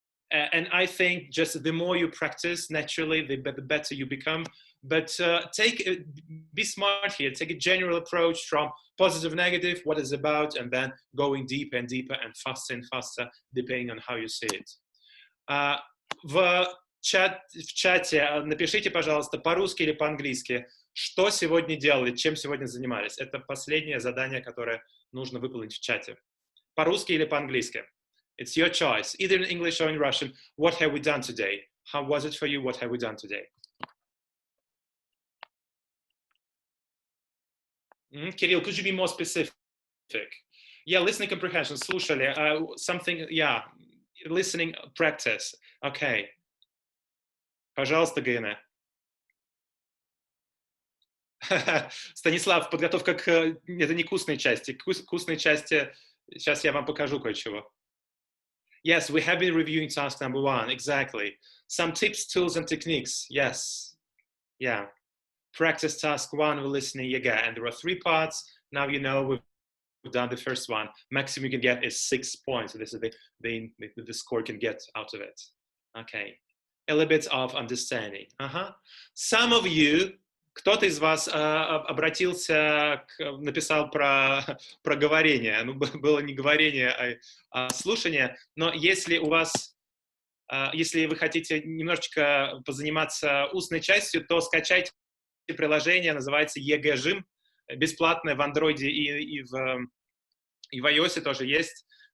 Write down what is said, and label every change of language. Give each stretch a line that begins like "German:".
English: And I think just the more you practice, naturally, the better you become. But be smart here. Take a general approach from positive, negative, what it's about, and then going deeper and deeper and faster, depending on how you see it.
Russian: В чате напишите, пожалуйста, по-русски или по-английски, что сегодня делали, чем сегодня занимались. Это последнее задание, которое нужно выполнить в чате. По-русски или по-английски.
English: It's your choice, either in English or in Russian. What have we done today? How was it for you? What have we done today? Kirill, could you be more specific? Yeah, listening comprehension.
Russian: Слушали.
English: Something, yeah, listening practice.
Russian: Okay. Пожалуйста, Гена. Станислав, подготовка к... Это не вкусные части. Вкусные части... Сейчас я вам покажу кое-чего.
English: Yes, we have been reviewing task number 1. Exactly. Some tips, tools, and techniques. Yes. Yeah. Practice task 1 with listening again. And there are 3 parts. Now you know we've done the first one. Maximum you can get is 6 points. So this is the score you can get out of it. Okay. A little bit of understanding. Some of you,
Russian: кто-то из вас обратился, написал про говорение. Ну, было не говорение, а слушание. Но если у вас, если вы хотите немножечко позаниматься устной частью, то скачайте приложение, называется ЕГЭ-жим, бесплатное в Android и в iOS тоже есть.